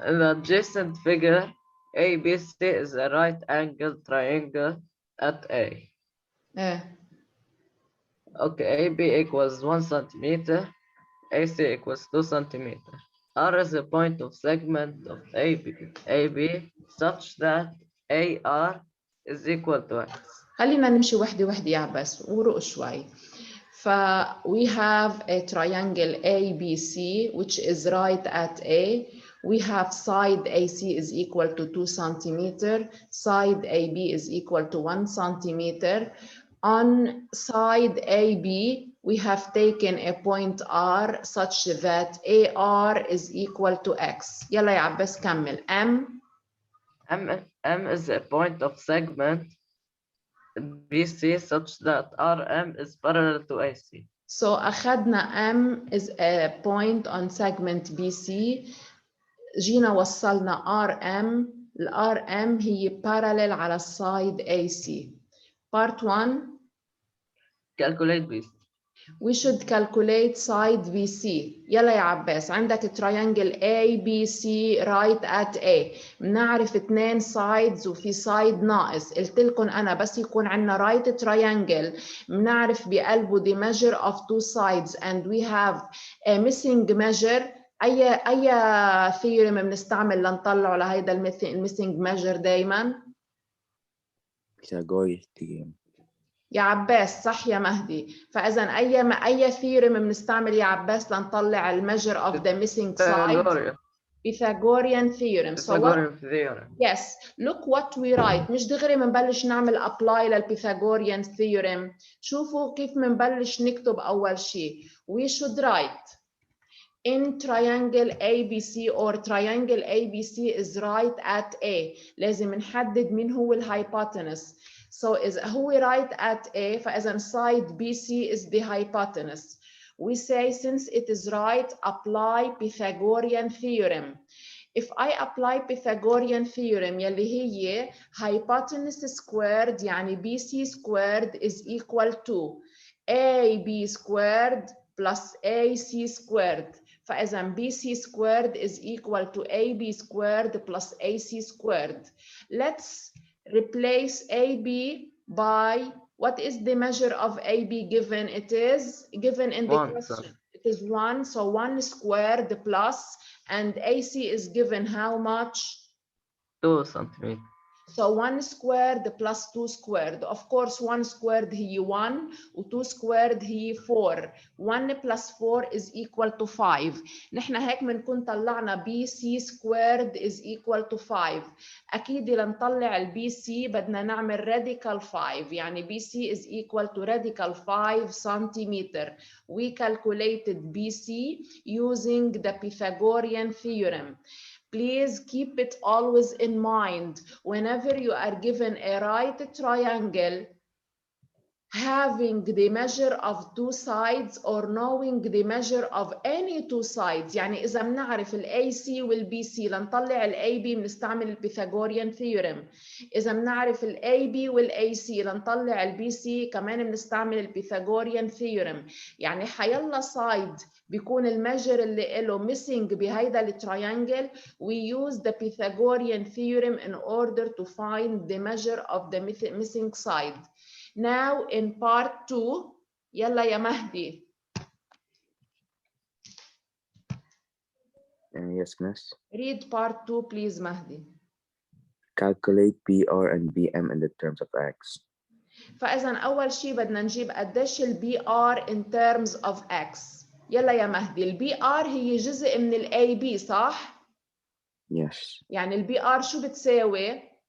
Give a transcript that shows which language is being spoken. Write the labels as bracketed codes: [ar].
[en] In the adjacent figure, ABC is a right angle triangle at A. Okay, AB equals 1 centimeter, AC equals 2 centimeter. R is a point of segment of AB such that AR is equal to X. [ar] خلينا نمشي وحدة وحدة يا عباس ورق شوي. [en] We have a triangle ABC which is right at A. We have side AC is equal to 2 centimeter, side AB is equal to 1 centimeter. On side AB, we have taken a point R such that AR is equal to X. [ar] يلا يا عباس كمل. [en] M is a point of segment BC such that RM is parallel to AC. So [ar] أخذنا [en] M is a point on segment BC. [ar] جينا وصلنا RM. ال RM هي parallel على السايد AC. [en] Part 1. Calculate BC. We should calculate side BC. [ar] يلا يا عباس, عندك [en] triangle ABC right at A. [ar] بنعرف 2 sides وفي side ناقص. قلت لكم أنا بس يكون عندنا [en] right triangle [ar] بنعرف بقلبه [en] the measure of 2 sides and we have a missing measure. [ar] أي theorem بنستعمل لنطلع لهيدا المissing measure دايما؟ [en] Pythagorean theorem. [ar] يا عباس صح يا مهدي. فاذا اي ثيورم بنستعمل يا عباس لنطلع الميجر [en] of the missing side. Pythagorean theorem. Yes, look what we write. [ar] مش دغري بنبلش نعمل apply للبيثاغوريان theorem. شوفوا كيف بنبلش نكتب اول شيء. [en] We should write in triangle ABC or triangle ABC is right at A. [ar] لازم نحدد مين هو الhypotenuse. [en] So who we write at A, [ar] فإذا [en] side BC is the hypotenuse. We say since it is right, apply Pythagorean theorem. If I apply Pythagorean theorem [ar] يلي هي [en] hypotenuse squared [ar] يعني [en] BC squared is equal to AB squared plus AC squared. [ar] فإذا [en] BC squared is equal to AB squared plus AC squared. Let's replace AB by, what is the measure of AB given? It is given in the question. It is 1, so 1 squared plus, and AC is given how much? 2 centimeters. So 1 squared plus 2 squared. Of course, 1 squared هي 1 و 2 squared هي 4. 1 plus 4 is equal to 5. [ar] نحن هيك بنكون طلعنا [en] BC squared is equal to 5. [ar] أكيد لنطلع ال BC بدنا نعمل radical 5. يعني [en] BC is equal to radical 5 centimeter. We calculated BC using the Pythagorean theorem. Please keep it always in mind whenever you are given a right triangle having the measure of two sides or knowing the measure of any two sides. [ar] يعني إذا بنعرف ال AC وال BC لنطلع ال AB بنستعمل ال Pythagorean theorem. إذا بنعرف ال AB وال AC لنطلع ال BC كمان بنستعمل ال Pythagorean theorem. يعني حيلا side بيكون المجر اللي له missing بهيدا ال triangle, [en] we use the Pythagorean theorem in order to find the measure of the missing side. Now in part 2, [ar] يلا يا مهدي. [en] Yes, miss. Read part 2, please, Mahdi. Calculate BR and BM in the terms of X. [ar] فإذا أول شيء بدنا نجيب قديش ال BR [en] in terms of X. [ar] يلا يا مهدي، ال BR هي جزء من ال AB صح؟ [en] Yes. [ar] يعني ال BR شو بتساوي؟